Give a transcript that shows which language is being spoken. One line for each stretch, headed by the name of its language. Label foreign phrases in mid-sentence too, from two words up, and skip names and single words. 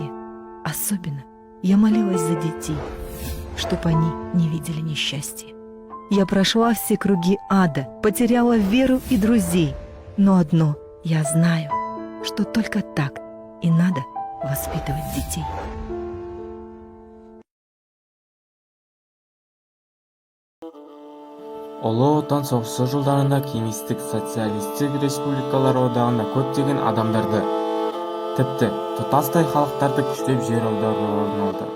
Russian: Особенно я молилась за детей, чтоб они не видели несчастья. Я прошла все круги ада, потеряла веру и друзей. Но одно я знаю, что только так и надо воспитывать детей.
Kazakh: Ұлы Отан соғысы жылдарында кеңестік социалистік республикалар одағында көптеген адамдарды, тіпті тұтастай халықтарды күштеп жер аудару орын алды.